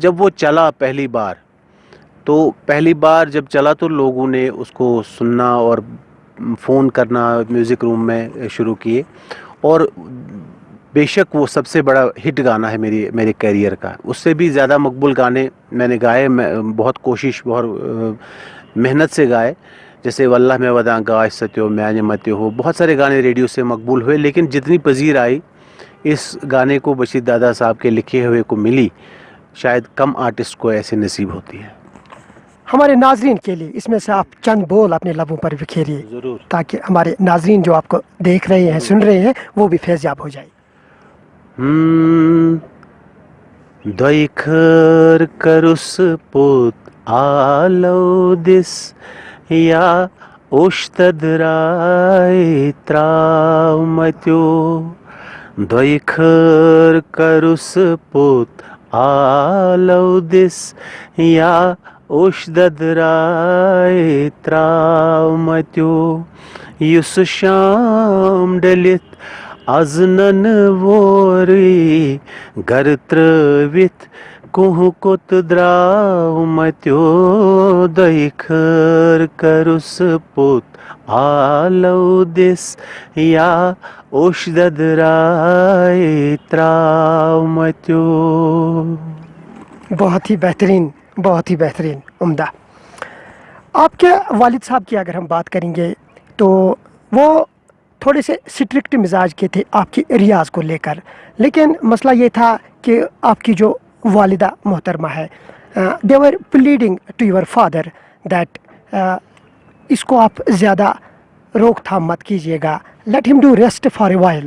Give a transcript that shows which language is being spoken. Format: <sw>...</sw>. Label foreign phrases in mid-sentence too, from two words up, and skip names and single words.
<hi>जब वो चला पहली बार जब चला तो लोगों ने उसको सुनना और फ़ोन करना म्यूज़िक रूम में शुरू किए, और बेशक वो सबसे बड़ा हिट गाना है मेरे कैरियर का। उससे भी ज़्यादा मकबूल गाने मैंने गाए, मैं बहुत कोशिश, बहुत मेहनत से गाए, जैसे</hi> <ks>वल्लाह में वदा गाश सत्यो म्याने मत्यो हो,</ks> <hi>बहुत सारे गाने रेडियो से मकबूल हुए। लेकिन जितनी पजीर आई इस गाने को बशीर दादा साहब के लिखे हुए को मिली, शायद कम आर्टिस्ट को ऐसे नसीब होती है। हमारे नाजरीन के लिए इसमें से आप चंद बोल अपने लबों पर बिखेरिए, ज़रूर। ताकि हमारे नाजरीन जो आपको देख रहे हैं, सुन रहे हैं, वो भी फैज़याब हो जाए।</hi> <ks>दई खर करुस पोत आलो दिस या ओश्तद राय त्राव मत्यो, दई खर करुस पोत आलो दिस या ओश्तद राय त्राव मत्यो, युस शाम डलित अजनन वोरी गर त्रवित कुहु कुत द्राव मत्यो, दई खर करुस पुत आलो दिस या ओश्दद राय त्राव मत्यो।</ks> <hi>बहुत ही बेहतरीन, बहुत ही बेहतरीन, उम्दा। आपके वालिद साहब की अगर हम बात करेंगे तो वो थोड़े से स्ट्रिक्ट मिजाज के थे आपकी रियाज को लेकर, लेकिन मसला ये था कि आपकी जो वालिदा मोहतरमा है,</hi> <en>they were pleading to your father that</en> <hi>इसको आप ज़्यादा रोकथाम मत कीजिएगा,</hi> <en>let him do rest for a while.</en>